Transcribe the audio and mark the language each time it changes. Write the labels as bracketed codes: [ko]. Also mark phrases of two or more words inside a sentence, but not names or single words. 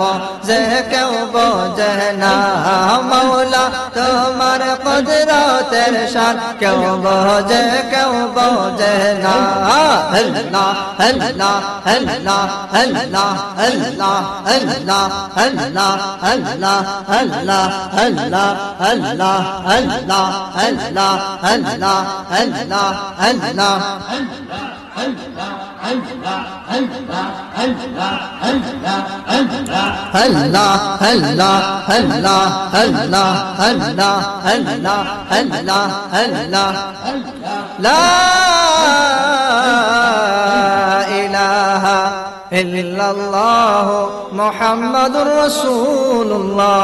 [bn] বোঝে না মাওলা তোমার কুদরতের শান কেউ বোঝে না আল্লাহ আল্লাহ আল্লাহ আল্লাহ আল্লাহ আল্লাহ আল্লাহ আল্লাহ আল্লাহ আল্লাহ আল্লাহ আল্লাহ আল্লাহ আল্লাহ আল্লাহ আল্লাহ [ar] الله، الله، الله، الله، الله، الله، الله، الله، لا إله إلا الله محمد رسول الله